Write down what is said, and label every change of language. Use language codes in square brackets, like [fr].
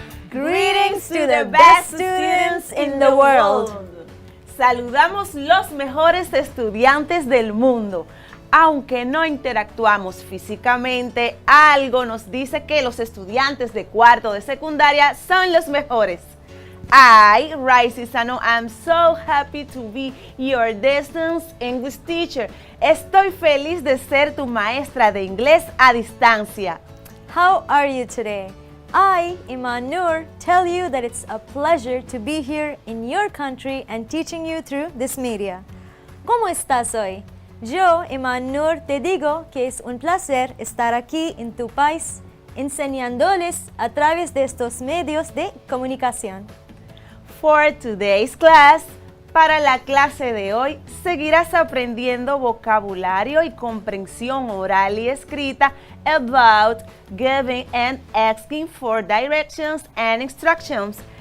[en] Greetings to the best students in the world. [es] Saludamos los mejores estudiantes del mundo. Aunque no interactuamos físicamente, algo nos dice que los estudiantes de cuarto de secundaria son los mejores. [en] I, Raisi Sano, am so happy to be your distance English teacher. [es] Estoy feliz de ser tu maestra de inglés a distancia. [en] How are you today? I, Iman Noor, tell you that it's a pleasure to be here in your country and teaching you through this media. [es] ¿Cómo estás hoy? Yo, Iman Noor, te digo que es un placer estar aquí en tu país, enseñándoles a través de estos medios de comunicación. [en] For today's class, [es] para la clase de hoy, seguirás aprendiendo vocabulario y comprensión oral y escrita [en] about giving and asking for directions and instructions,